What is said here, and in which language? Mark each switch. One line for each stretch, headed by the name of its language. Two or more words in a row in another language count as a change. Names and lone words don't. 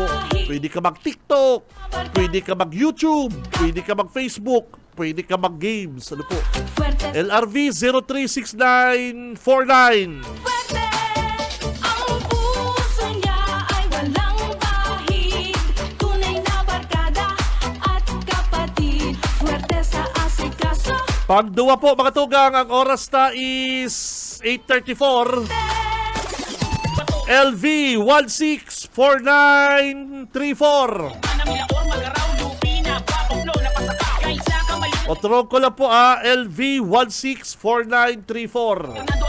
Filipino: Pwede ka mag-TikTok, pwede ka mag-YouTube, pwede ka mag-Facebook, pwede ka mag-games. Ano po? fuerte. LRV 036949. Fuerte, ang puso niya ay walang bahid. Tunay na barkada at kapatid. Fuerte sa asikaso,
Bikol: Pagduwa po mga tugang, ang oras na is 8:34. LV 164934. Otrong ko lang po LV 164934.